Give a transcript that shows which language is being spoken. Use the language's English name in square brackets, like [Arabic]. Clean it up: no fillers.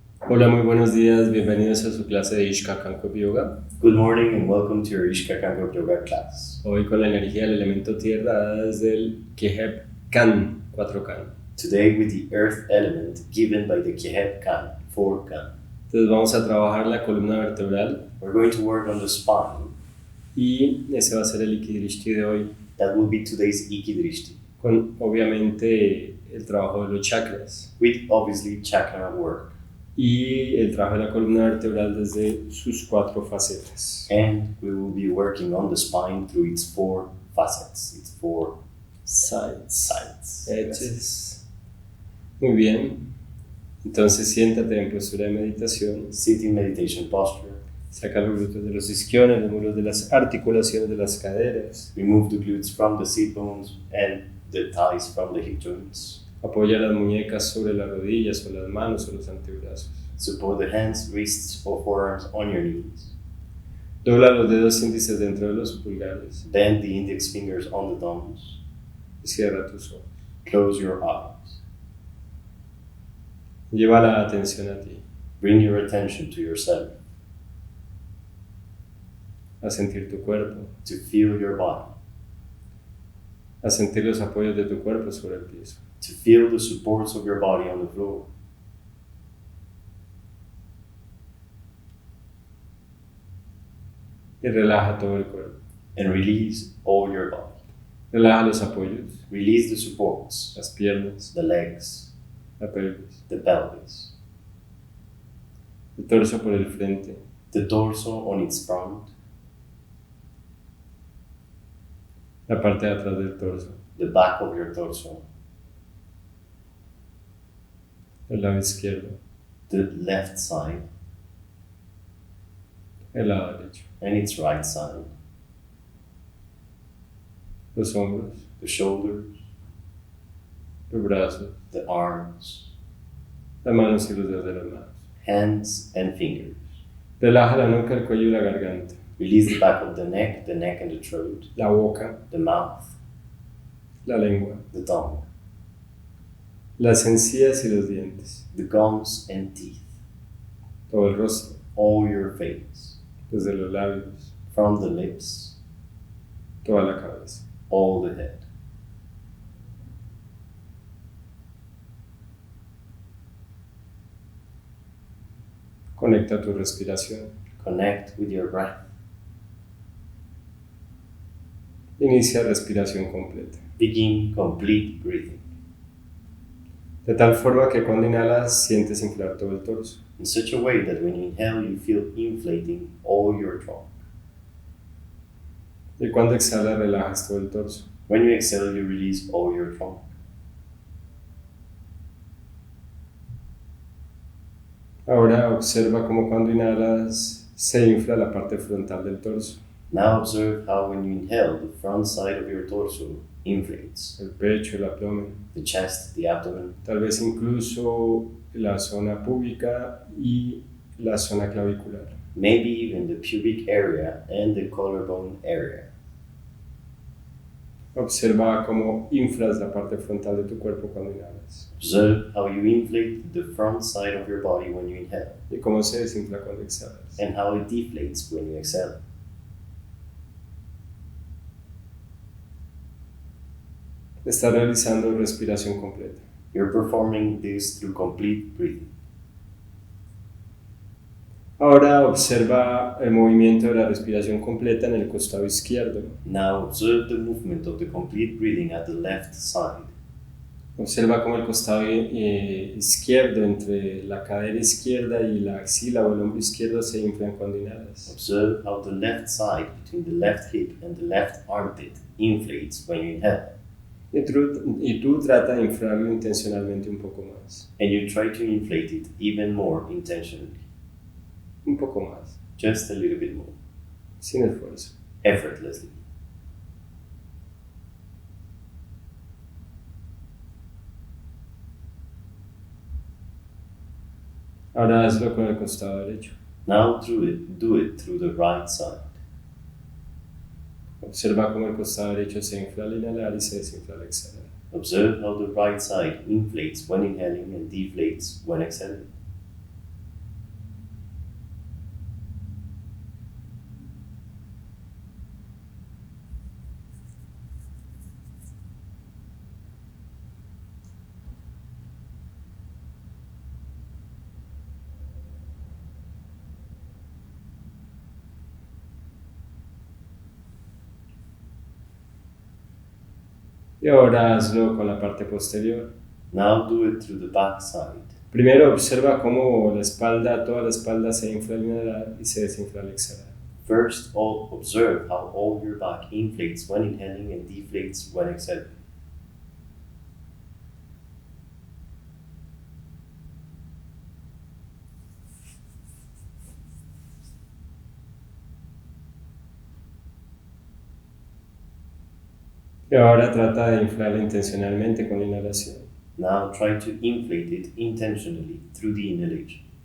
[Spanish] Hola, muy buenos días, bienvenidos a su clase de Ishka Kankueb Yoga. [English] Good morning and welcome to your Kankuebs Yoga class. [Spanish] Hoy con la energía del elemento tierra dada desde el kiejeb kan, 4 kan. [English] Today with the earth element given by the kiejeb kan, 4 kan. [Spanish] Entonces vamos a trabajar la columna vertebral [English] We're going to work on the spine. [Spanish] y ese va a ser el IKY Drishti de hoy, [English] That will be today's IKY Drishti, [Spanish] con obviamente el trabajo de los chakras [English] with obviously chakra work. [Spanish] y el trabajo de la columna vertebral desde sus 4 facetas. [English] And we will be working on the spine through its 4 facets, its 4 sides. Edges. [Spanish] Muy bien. Entonces siéntate en postura de meditación. [English] Sit in meditation posture. [Spanish] Saca los glúteos de los isquiones, los muslos de las articulaciones de las caderas. [English] Remove the glutes from the sit bones and the thighs from the hip joints. [Spanish] Apoya las muñecas sobre las rodillas o las manos o los antebrazos. [English] Support the hands, wrists, or forearms on your knees. [Spanish] Dobla los dedos índices dentro de los pulgares. [English] Bend the index fingers on the thumbs. [Spanish] Y cierra tus ojos. [English] Close your eyes. [Spanish] Lleva la atención a ti, [English] Bring your attention to yourself, [Spanish] a sentir tu cuerpo, [English] to feel your body, [Spanish] a sentir los apoyos de tu cuerpo sobre el piso. [English] to feel the supports of your body on the floor. [Spanish] Y relaja todo el cuerpo. [English] And release all your body. [Spanish] Relaja los apoyos, [English] Release the supports, [Spanish] las piernas, [English] the legs, [Spanish] la pelvis, [English] the pelvis, [Spanish] el torso por el frente, [English] the torso on its front, [Spanish] la parte de atrás del torso, [English] the back of your torso, [Spanish] el lado izquierdo, [English] the left side, [Spanish] el lado derecho, [English] and its right side, [Spanish] los hombros, [English] the shoulders, [Spanish] los brazos, [English] the arms, [Spanish] las manos y los dedos de las manos. [English] hands, and fingers. [Spanish] Relaja la nuca, el cuello y la garganta, [English] Release the back of the neck and the throat, [Spanish] la boca, [English] the mouth, [Spanish] la lengua, [English] the tongue, [Spanish] las encías y los dientes, [English] the gums and teeth, [Spanish] todo el rostro, [English] all your face, [Spanish] desde los labios, [English] from the lips, [Spanish] toda la cabeza. [English] all the head. [Spanish] Conecta tu respiración. [English] Connect with your breath. [Spanish] Inicia respiración completa. [English] Begin complete breathing, [Spanish] De tal forma que cuando inhalas sientes inflar todo el torso. [English] in such a way that when you inhale, you feel inflating all your trunk. [Spanish] Y cuando exhalas relajas todo el torso. [English] When you exhale, you release all your trunk. [Spanish] Ahora observa cómo cuando inhalas se infla la parte frontal del torso. [English] Now observe how when you inhale, the front side of your torso inflates. [Spanish] El pecho, el abdomen, [English] The chest, the abdomen, [Spanish] tal vez incluso la zona púbica y la zona clavicular. [English] maybe even the pubic area and the collarbone area. [Spanish] Observa cómo inflas la parte frontal de tu cuerpo cuando inhalas [English] Observe how you inflate the front side of your body when you inhale, [Spanish] y cómo se desinfla cuando exhalas. [English] and how it deflates when you exhale. [Spanish] Estás realizando respiración completa. [English] You're performing this through complete breathing. [Spanish] Ahora observa el movimiento de la respiración completa en el costado izquierdo. [English] Now observe the movement of the complete breathing at the left side. [Spanish] Observa cómo el costado izquierdo entre la cadera izquierda y la axila o el hombro izquierdo se inflan cuando inhalas. [English] Observe how the left side between the left hip and the left armpit inflates when you inhale. [Spanish] Y tú trata de inflarlo intencionalmente un poco más. [English] And you try to inflate it even more intentionally. [Spanish] Un poco más, [English] Just a little bit more. [Spanish] sin esfuerzo. [English] Effortlessly. [Spanish] Ahora hazlo con el costado derecho. [English] Now do it through the right side. [Spanish] Observa cómo el costado derecho se infla al inhalar y se desinfla al exhalar. [English] Observe how the right side inflates when inhaling and deflates when exhaling. [Spanish] Y ahora hazlo con la parte posterior. [English] Now do it through the back side. [Spanish] Primero observa cómo la espalda, toda la espalda se infla al inhalar y se desinfla al exhalar. [English] First, observe how all your back inflates when inhaling and deflates when exhaling. [Spanish] Y ahora trata de inflarla intencionalmente con la inhalación. [English] Now try to inflate it intentionally through the inhalation.